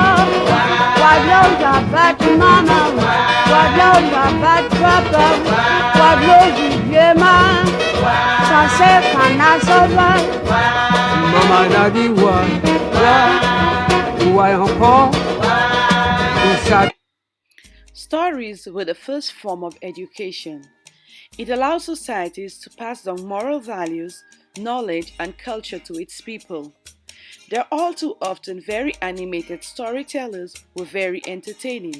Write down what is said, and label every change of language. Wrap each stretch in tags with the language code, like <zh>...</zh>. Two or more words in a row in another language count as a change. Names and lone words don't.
<en>wadlo jabat mama, wadlo jabat papa, wadlo jema, sase kana soba, mama dadi wa encore. Stories were the first form of education. It allows societies to pass down moral values, knowledge, and culture to its people. They're all too often very animated storytellers who are very entertaining.</en>